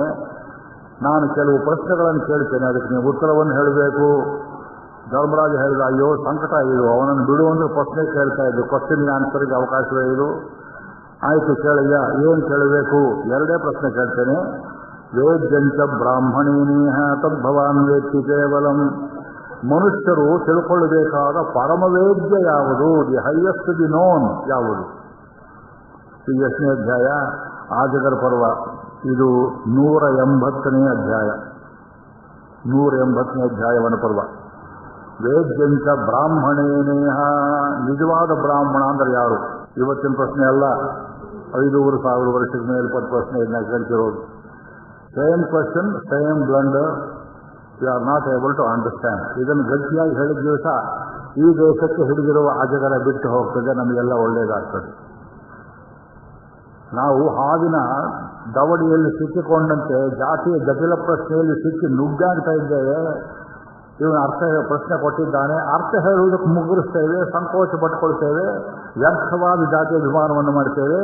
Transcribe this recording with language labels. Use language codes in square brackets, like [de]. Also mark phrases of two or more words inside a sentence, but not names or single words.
[kn] ನಾನು ಕೆಲವು ಪ್ರಶ್ನೆಗಳನ್ನು ಕೇಳ್ತೇನೆ, ಅದಕ್ಕೆ ನೀವು ಉತ್ತರವನ್ನು ಹೇಳಬೇಕು. ಧರ್ಮರಾಜ ಹೇಳಿದ, ಅಯ್ಯೋ ಸಂಕಟ ಇದು, ಅವನನ್ನು ಬಿಡುವಂದ್ರೆ ಪ್ರಶ್ನೆ ಕೇಳ್ತಾ ಇದ್ದು, [en] questionಗೆ answerಗೆ [kn] ಅವಕಾಶವೇ ಇದು. ಆಯಿತು ಕೇಳಯ್ಯ, ಏನು ಕೇಳಬೇಕು? ಎರಡೇ ಪ್ರಶ್ನೆ ಕೇಳ್ತೇನೆ. [sa] ವೇದ್ಯಂಚ ಬ್ರಾಹ್ಮಣೇನೇಹ ತದ್ಭವಾನ್ ವೇತ್ತಿ ಕೇವಲಂ. [kn] ಮನುಷ್ಯರು ತಿಳ್ಕೊಳ್ಳಬೇಕಾದ ಪರಮವೇದ್ಯ ಯಾವುದು? [en] the highest the known [kn] ಯಾವುದು? ಈ 8ನೇ ಅಧ್ಯಾಯ ಆಜಗರ ಪರ್ವ. ಇದು 180ನೇ ಅಧ್ಯಾಯ, 180ನೇ ಅಧ್ಯಾಯವನ ಪರ್ವ. [sa] ವೇದ್ಯಂಚ ಬ್ರಾಹ್ಮಣೇನೇಹ, [kn] ನಿಜವಾದ ಬ್ರಾಹ್ಮಣ ಅಂದ್ರೆ ಯಾರು? ಇವತ್ತಿನ ಪ್ರಶ್ನೆ ಅಲ್ಲ, 5,000 ವರ್ಷದ ಮೇಲ್ಪಟ್ಟ ಪ್ರಶ್ನೆ ಇದನ್ನ ಕೇಳ್ತಿರೋದು. [en] Same question, same blunder. You are not able to understand. [kn] ಇದನ್ನು ಗಟ್ಟಿಯಾಗಿ ಹೇಳಿದ ದಿವಸ ಈ ದೇಶಕ್ಕೆ ಹಿಡಿದಿರುವ ಅಜಗರ ಬಿಟ್ಟು ಹೋಗ್ತದೆ, ನಮಗೆಲ್ಲ ಒಳ್ಳೆಯದಾಗ್ತದೆ. ನಾವು ಹಾವಿನ ದವಡಿಯಲ್ಲಿ ಸಿಕ್ಕಿಕೊಂಡಂತೆ ಜಾತಿಯ ಜಟಿಲ ಪ್ರಶ್ನೆಯಲ್ಲಿ ಸಿಕ್ಕಿ ನುಗ್ಗಾಡ್ತಾ ಇದ್ದೇವೆ. ಇವನು ಪ್ರಶ್ನೆ ಕೊಟ್ಟಿದ್ದಾನೆ, ಅರ್ಥ ಹೇಳುವುದಕ್ಕೆ ಮುಗುರಿಸ್ತೇವೆ, ಸಂಕೋಚ ಪಟ್ಕೊಳ್ತೇವೆ, ವ್ಯರ್ಥವಾದ ಜಾತಿಯ ಅಭಿಮಾನವನ್ನು ಮಾಡ್ತೇವೆ.